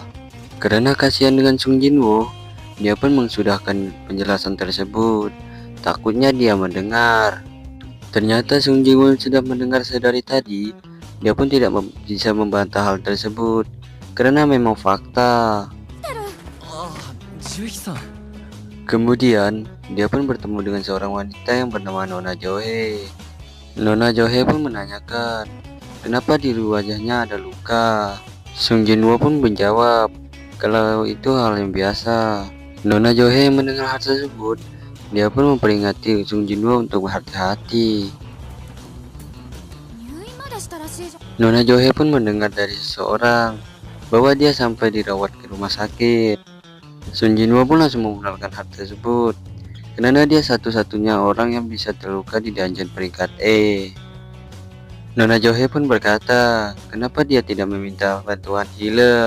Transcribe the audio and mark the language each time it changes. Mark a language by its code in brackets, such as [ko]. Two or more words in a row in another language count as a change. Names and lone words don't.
[id] Karena kasihan dengan Sung Jinwo, dia pun mensudahkan penjelasan tersebut. Takutnya dia mendengar. Ternyata Sung Jinwoo sudah mendengar sedari tadi. Dia pun tidak bisa membantah hal tersebut karena memang fakta. [ja] ああ、ジュイさん。 [id] Kemudian, dia pun bertemu dengan seorang wanita yang bernama Nona Johe. Nona Johe pun menanyakan, kenapa di wajahnya ada luka. Sung Jinwoo pun menjawab, kalau itu hal yang biasa. Nona Johe mendengar hal tersebut, dia pun memperingati Sung Jinwoo untuk berhati-hati. [ja] 入院までしたらしいじゃん。 [id] Nona Johe pun mendengar dari seseorang bahwa dia sampai dirawat ke rumah sakit. Sung Jinwoo pun langsung membenarkan hal tersebut karena dia satu-satunya orang yang bisa terluka di dungeon peringkat E. Nona Johe pun berkata, kenapa dia tidak meminta bantuan healer.